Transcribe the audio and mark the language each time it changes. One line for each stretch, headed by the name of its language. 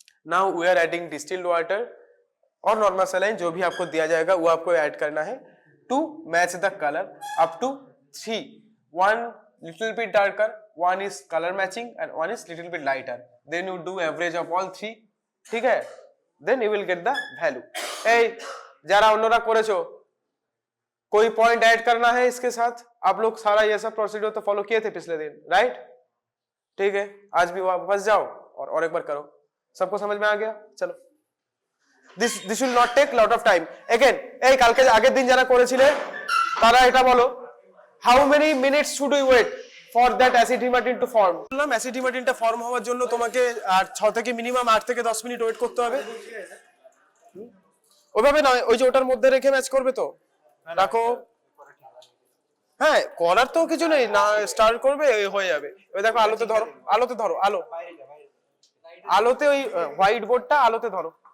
English: now we are adding distilled water और normal saline,
Hindi: जो भी आपको दिया जाएगा वो आपको ऐड करना है
English: to match the colour up to 3, 1 little bit darker, 1 is color matching and 1 is little bit lighter, then you do average of all 3,
Hindi: ठीक है,
English: then you will get the value।
Bangla: এই যারা অন্যরা করেছো,
Hindi: कोई पॉइंट ऐड करना है इसके साथ? आप लोग सारा ये सब प्रोसीड्यूर तो फॉलो किए थे पिछले दिन, राइट? ठीक है, आज भी वापस जाओ और एक बार करो। सबको समझ में आ गया? चलो,
English: this will not take lot of time again।
Bangla: এই কালকে আগের দিন যারা করেছিলে তারা এটা বলো,
English: how many minutes should we wait for that acid hematine to form?
Bangla: বললাম অ্যাসিড হিমাটিনটা ফর্ম হওয়ার জন্য তোমাকে 6 থেকে মিনিমাম 8 থেকে 10 মিনিট ওয়েট করতে হবে। ওইভাবে নয়, ওই যে ওটার মধ্যে রেখে ম্যাচ করবে তো রাখো। হ্যাঁ, করার তো কিছু নেই, না স্টার্ট করবে হয়ে যাবে। ওই দেখো আলোতে ধরো, আলোতে ধরো, আলোতে ওই হোয়াইট বোর্ডটা আলোতে ধরো।